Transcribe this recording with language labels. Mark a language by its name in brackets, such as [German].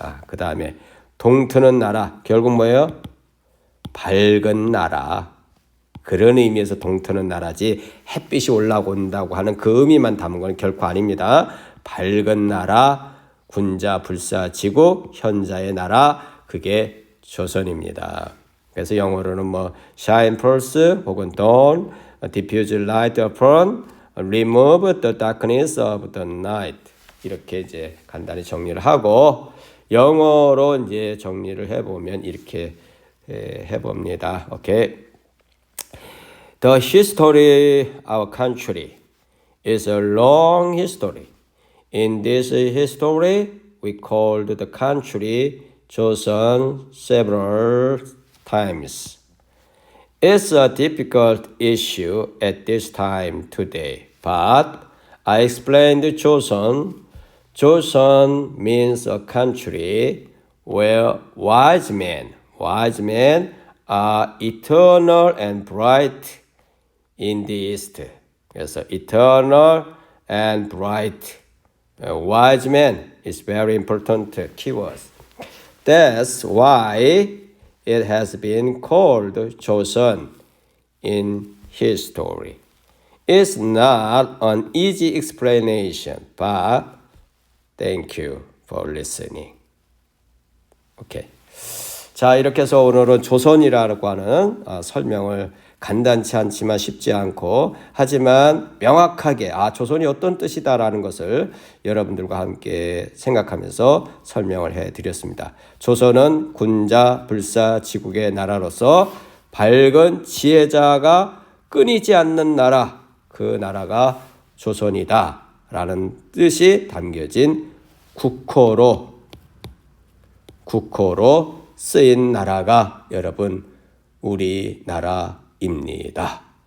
[Korean] 그 다음에 동트는 나라, 결국 뭐예요? 밝은 나라. 그런 의미에서 동트는 나라지 햇빛이 올라온다고 하는 그 의미만 담은 건 결코 아닙니다. 밝은 나라, 군자불사지국, 현자의 나라, 그게 조선입니다. 그래서 영어로는 뭐 [English] shine first [Korean] 혹은 [English] dawn, diffuse light upon, remove the darkness of the night, [Korean] 이렇게 이제 간단히 정리를 하고, 영어로 이제 정리를 해보면 이렇게 해봅니다. 오케이. [English] The history of our country is a long history. In this history, we called the country Joseon several times. It's a difficult issue at this time today, but I explained Joseon. Joseon means a country where wise men are eternal and bright in the east. [Korean] 그래서 [English] eternal and bright. Wise man is very important keywords. That's why it has been called Joseon in history. It's not an easy explanation, but thank you for listening. [Korean] 오케이. 자, 이렇게 해서 오늘은 조선이라고 하는 설명을 간단치 않지만 쉽지 않고 하지만 명확하게 조선이 어떤 뜻이다라는 것을 여러분들과 함께 생각하면서 설명을 해드렸습니다. 조선은 군자 불사지국의 나라로서 밝은 지혜자가 끊이지 않는 나라, 그 나라가 조선이다 라는 뜻이 담겨진 국호로 쓰인 나라가 여러분 우리나라입니다.